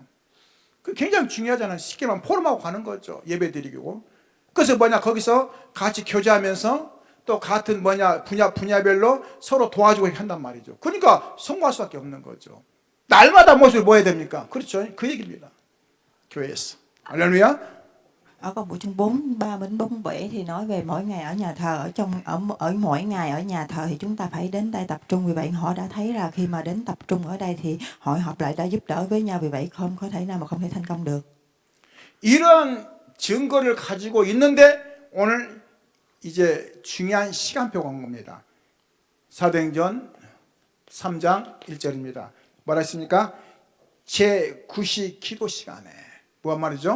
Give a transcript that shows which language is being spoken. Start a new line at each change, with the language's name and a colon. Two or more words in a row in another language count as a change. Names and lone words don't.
Korean: 그 굉장히 중요하잖아요. 쉽게 말하면 포럼하고 가는 거죠. 예배 드리고. 그래서 거기서 같이 교제하면서 또 같은 분야별로 서로 도와주고 한단 말이죠. 그러니까 성공할 수밖에 없는 거죠. 날마다 모습을 뭐 해야 됩니까? 그렇죠. 그 얘기입니다. 교회에서. 할렐루야.
Vietnamese: Ở công vụ chương 4, 3 đến 47 thì nói về mỗi ngày ở nhà thờ, ở mỗi ngày ở nhà thờ thì chúng ta phải đến đây tập trung. Vì vậy họ đã thấy là khi mà đến tập trung ở đây thì hội họp lại đã giúp đỡ với nhau. Vì vậy không có thể nào mà không thể thành công được.
Korean: 이런 증거를 가지고 있는데 오늘 이제 중요한 시간표가 온 겁니다. 사도행전 3장 1절입니다. 뭐라 했습니까? 제9시 기도 시간에 무슨 말이죠?